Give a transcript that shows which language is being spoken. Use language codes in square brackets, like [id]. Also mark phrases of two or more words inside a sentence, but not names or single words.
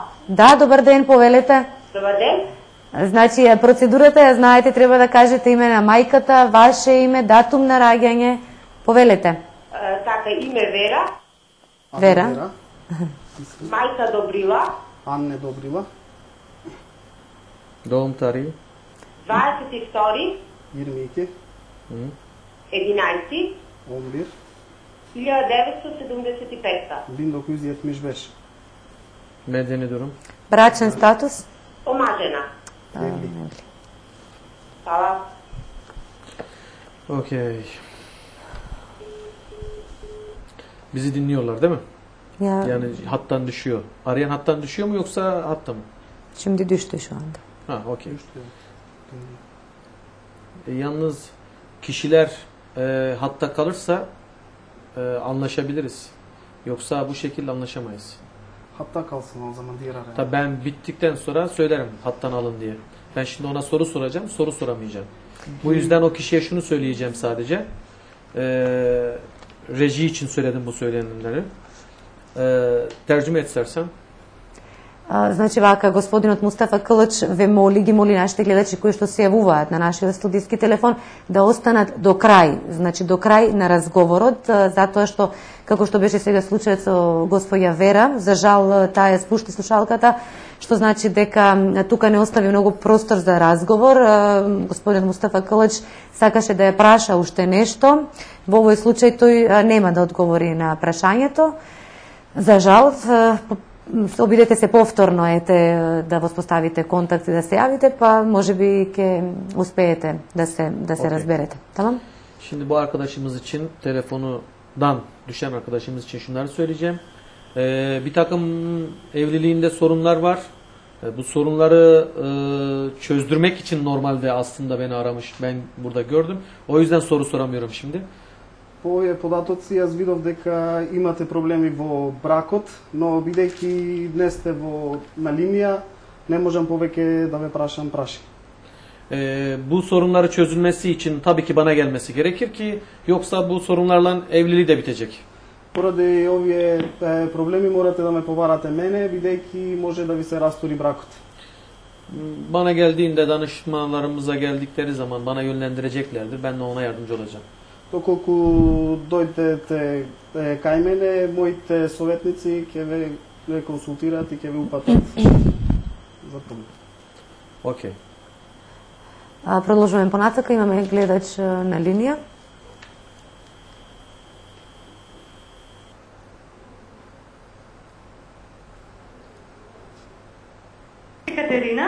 [mk] Да, добар ден, повелете. Добар ден. Значи, процедурата ја знаете, треба да кажете име на мајката, ваше име, датум на раѓање, повелете. Така, име Вера. Вера. Мајка Добрила. [tr] Анне Добрила. Doğum tarihi. 22. 22. 11. 11. 1975. 1975. Medeni durum. [mk] Брачен статус? Омажена. Hvala. [tr] Okey. Bizi dinliyorlar değil mi? Ya, Yani hattan düşüyor. Arayan hattan düşüyor mu yoksa hatta mı? şimdi düştü şu anda. Ha, okey. Yalnız kişiler hatta kalırsa anlaşabiliriz. Yoksa bu şekilde anlaşamayız. Hatta kalsın o zaman diğer araya. Tabii ben bittikten sonra söylerim hattan alın diye. Ben şimdi ona soru soracağım, soru soramayacağım. Bu yüzden o kişiye şunu söyleyeceğim sadece. Reji için söyledim bu söylenenleri. Tercüme et istersen. [mk] Значи вака, господинот Мустафа Кълъч ве моли, ги моли нашите гледачи кои што се јавуваат на нашиот студиски телефон да останат до крај, значи до крај на разговорот, затоа што, како што беше сега случајот со госпоја Вера, за жал таа ја спушти слушалката, што значи дека тука не остави многу простор за разговор. Господинот Мустафа Кълъч сакаше да ја праша уште нешто, во овој случај тој нема да одговори на прашањето. За жал, обидете се повторно да воспоставите контакт и да се јавите, па можеби ќе успеете да се Окей. разберете. [tr] Tamam? Şimdi bu arkadaşımız için telefonu düşen arkadaşımız için şunları söyleyeceğim. Bir takım evliliğinde sorunlar var. Bu sorunları çözdürmek için normalde aslında beni aramış. Ben burada gördüm. O yüzden soru soramıyorum şimdi. [mk] По овие податоци јас видов дека имате проблеми во бракот, но бидејќи днес сте на линија, не можам повеќе да ве прашам праши. [tr] Bu sorunları çözülmesi için tabii ki bana gelmesi gerekir ki yoksa bu sorunlarla evliliği de bitecek. [mk] Поради овие проблеми морате да ме побарате мене, бидејќи може да ви се растури бракот. [tr] Bana geldiğinde danışmalarımıza geldikleri zaman bana yönlendireceklerdir. Ben de ona yardımcı olacağım. [mk] Доколку дојдете кај мене, моите советници ќе ве консултираат и ќе ве упатат за проблем. Окей. Продолжуваме понатака, имаме гледач на линија. Екатерина?